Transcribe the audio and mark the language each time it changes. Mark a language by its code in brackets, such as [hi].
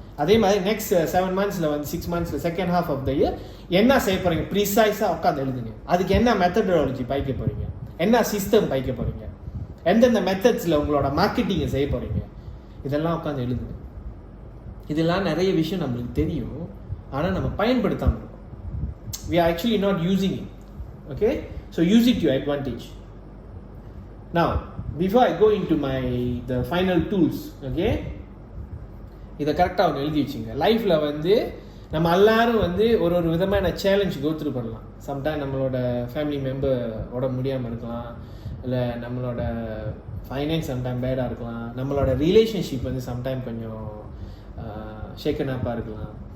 [ta] அதே மாதிரி next 7 monthஸில் 6 monthஸில் [en] second half of the year [ta] என்ன செய்ய போகிறீங்க ப்ரிசைஸாக உட்காந்து எழுதுங்க. அதுக்கு என்ன மெத்தடாலஜி பயிக்க போகிறீங்க, என்ன சிஸ்டம் பயிக்க போகிறீங்க, எந்தெந்த மெத்தட்ஸில் உங்களோட மார்க்கெட்டிங்கை செய்ய போகிறீங்க, இதெல்லாம் உட்காந்து எழுதுங்க. இதெல்லாம் நிறைய விஷயம் நம்மளுக்கு தெரியும், ஆனால் நம்ம பயன்படுத்தாமல் இருக்கோம். [en] We are actually not using it. Okay, so use it to your advantage. Now before I go into the final tools, okay, [ta] இதை கரெக்டாக ஒன்று எழுதி வச்சுங்க. லைஃப்பில் நம்ம எல்லாரும் ஒரு விதமான சேலஞ்ச் கோத்ரூ பண்ணலாம். சம்டைம் நம்மளோட ஃபேமிலி மெம்பர் உடம்பு முடியாமல் இருக்கலாம், இல்லை நம்மளோட ஃபைனான்ஸ் சம்டைம் பேடாக இருக்கலாம், நம்மளோட ரிலேஷன்ஷிப் வந்து சம்டைம் கொஞ்சம் ஷேக்கன் அப்பாக இருக்கலாம்.